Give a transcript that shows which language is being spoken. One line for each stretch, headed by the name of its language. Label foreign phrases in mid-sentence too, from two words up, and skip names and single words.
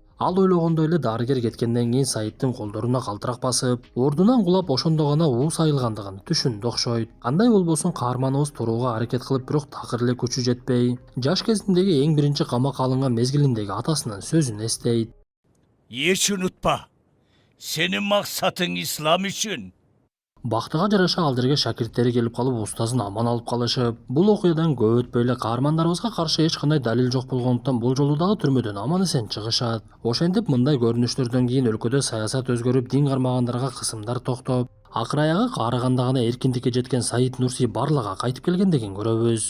Kyrgyz: Ал ойлогондой эле дарыгер кеткенден кийин Саиттин колдоруна калтырак басып, ордунан кулап ошондо гана уус айылгандыгын түшүндү окшойт. Кандай болбосун каарманыбыз турууга аракет кылып, бирок такыр эле күчү жетпей, жаш кезиндеги эң биринчи камакка алынган мезгилиндеги атасынын сөзүн эстейт.
Turkish: Hiç unutma. Senin maksatın İslam için.
Kyrgyz: Бактыга жараша ал жерге шакирттери келип калып устазын аман алып калышып, бул окуядан көп өтпөй эле каармандарыбызга каршы эч кандай далил жок болгондуктан бул жолу дагы түрмөдөн аман эсен чыгышат. Ошентип мындай көрүнүштөрдөн кийин өлкөдө саясат өзгөрүп, дин кармагандарга кысымдар токтоп, акыр аягы каарыганда гана эркиндикке жеткен Саит Нурси Барлага кайтып келгендигин көрөбүз.